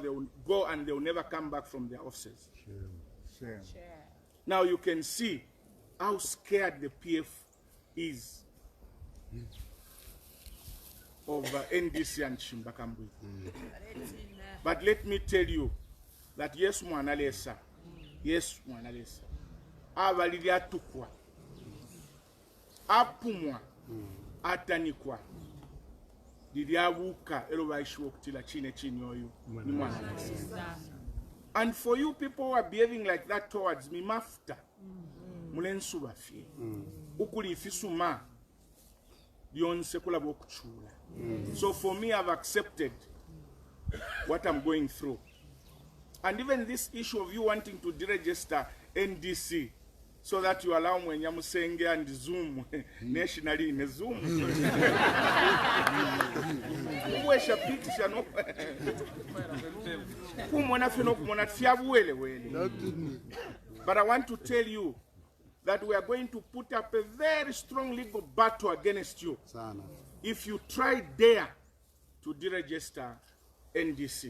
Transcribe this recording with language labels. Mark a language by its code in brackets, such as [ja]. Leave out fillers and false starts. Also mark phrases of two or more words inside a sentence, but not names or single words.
[en] They will go and they will never come back from their offices. Sure. Now you can see how scared the PF is of NDC and Shimba Kambwili. But let me tell you that yes, [bem] mwanalesa, abalili atukwa, apumwa, atanikwa, diliabuka, elo baishuwa kutila chine chini oyu, ni mwanalesa. [en] And for you people who are behaving like that towards me, [bem] mafta, mulensu bafye ukuli ifisuma byonse kulaba okuchula. [en] So for me, I've accepted what I'm going through. And even this issue of you wanting to deregister NDC so that you allow Mwenyamusenge and Zoom nationally in Zoom. But I want to tell you that we are going to put up a very strong legal battle against you if you try dare to deregister NDC.